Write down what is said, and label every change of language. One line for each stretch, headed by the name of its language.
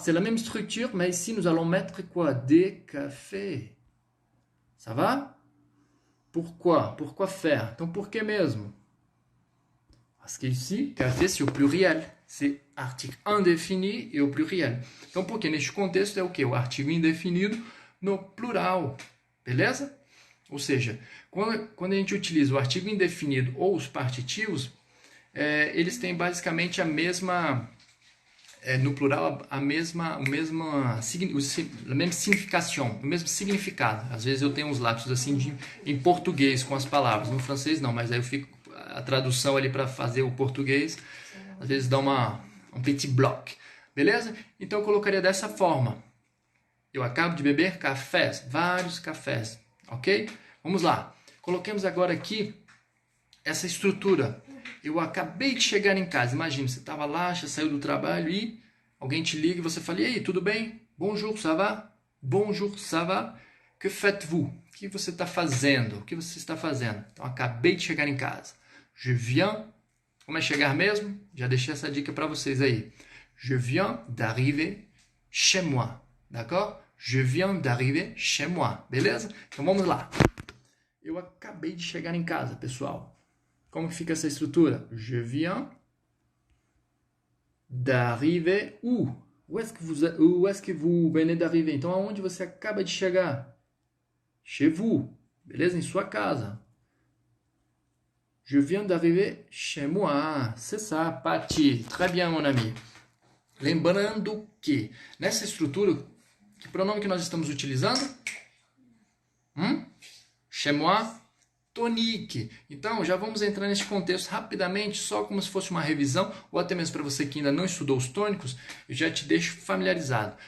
French: C'est la même structure, mais ici nous allons mettre quoi? Des cafés. Ça va? Pourquoi? Pourquoi faire?
Portuguese: Então, por que mesmo?
French: Parce que ici, café, c'est au pluriel. C'est
Portuguese: artigo indefini e o pluriel. Então, porque neste contexto é o quê? O artigo indefinido no plural. Beleza? Ou seja, quando a gente utiliza o artigo indefinido ou os partitivos, eles têm basicamente a mesma... no plural, a mesma significação, o mesmo significado. Às vezes eu tenho uns lapsos assim em português com as palavras, no francês não, mas aí eu fico a tradução ali para fazer o português, às vezes dá um
French: petit bloc,
Portuguese: beleza? Então eu colocaria dessa forma. Eu acabo de beber cafés, vários cafés, ok? Vamos lá. Coloquemos agora aqui essa estrutura. Eu acabei de chegar em casa. Imagina, você estava lá, já saiu do trabalho e alguém te liga e você fala: e aí, tudo bem?
French: Bonjour, ça va? Bonjour, ça va? Que faites-vous?
Portuguese: O que você está fazendo? O que você está fazendo? Então, acabei de chegar em casa.
French: Je viens.
Portuguese: Como é chegar mesmo? Já deixei essa dica para vocês aí.
French: Je viens d'arriver chez moi. D'accord? Je viens d'arriver chez moi.
Portuguese: Beleza? Então, vamos lá. Eu acabei de chegar em casa, pessoal. Como fica essa estrutura?
French: Je viens d'arriver où? Où est-ce que vous venez d'arriver?
Portuguese: Então, aonde você acaba de chegar?
French: Chez vous.
Portuguese: Beleza? Em sua casa.
French: Je viens d'arriver chez moi. C'est ça, Pati. Très bien, mon ami.
Portuguese: Lembrando que nessa estrutura, que pronome que nós estamos utilizando?
French: Chez moi. Tonique.
Portuguese: Então, já vamos entrar nesse contexto rapidamente, só como se fosse uma revisão, ou até mesmo para você que ainda não estudou os tônicos, eu já te deixo familiarizado.